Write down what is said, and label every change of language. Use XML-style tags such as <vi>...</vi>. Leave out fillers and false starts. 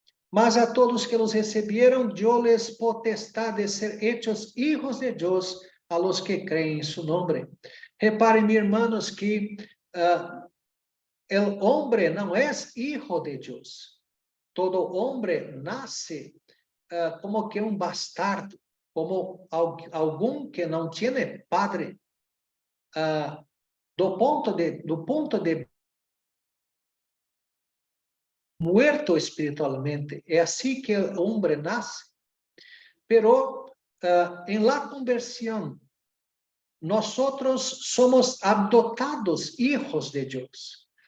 <pt>Mas a todos que los receberam,</pt> <es>dio-les potestad de ser hechos hijos de</es> <pt>Deus, a los que creem em</pt> <es>su nome.</es> <pt>Reparem, irmãos, que o homem não é</pt> <es>hijo</es> <pt>de Deus. Todo homem nasce como que um bastardo, como algum que não tem padre. Do ponto de</pt> <es>muerto</es> <pt>espiritualmente. É assim que o homem nasce.</pt> <es>Pero en la conversión, nosotros somos adoptados hijos de Dios.</es>